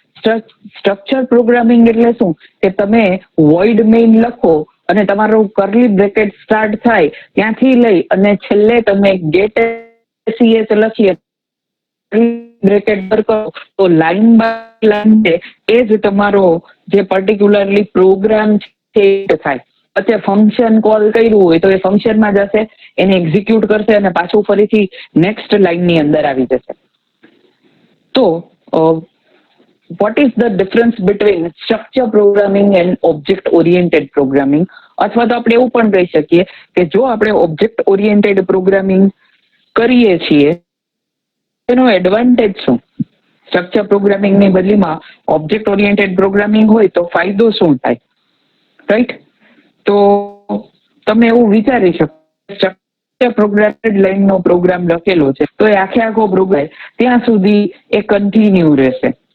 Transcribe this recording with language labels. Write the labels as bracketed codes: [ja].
[gu] Structure programming એટલે શું? કે તમે વોઇડ મેઇન લખો અને તમારું કરલી બ્રેકેટ સ્ટાર્ટ થાય ત્યાંથી લઈ અને છેલ્લે તમે ગેટ સીએસ લખીએ બ્રેકેટ પર કરો તો લાઈન બાય લાઈન છે એ જ તમારો જે પર્ટિક્યુલરલી પ્રોગ્રામ છે એ થાય. પછી ફંક્શન કોલ કર્યું હોય તો એ ફંક્શનમાં જશે, એને એક્ઝિક્યુટ કરશે અને પાછું ફરીથી નેક્સ્ટ લાઈનની અંદર આવી જશે. [en] તો what is the difference between structure programming and object oriented programming? [gu] અથવા તો આપણે એવું પણ કહી શકીએ કે જો આપણે ઓબ્જેક્ટ ઓરિએન્ટેડ પ્રોગ્રામિંગ કરીએ છીએ એનો એડવાન્ટેજ શું? સ્ટ્રક્ચર પ્રોગ્રામિંગની બદલીમાં ઓબ્જેક્ટ ઓરિએન્ટેડ પ્રોગ્રામિંગ હોય તો ફાયદો શું થાય? રાઈટ? તો તમે એવું વિચારી શકો સ્ટ્રક્ચર પ્રોગ્રામેડ લાઈનનો પ્રોગ્રામ લખેલો છે તો એ આખો પ્રોગ્રામ ત્યાં સુધી એ કન્ટિન્યુ રહેશે.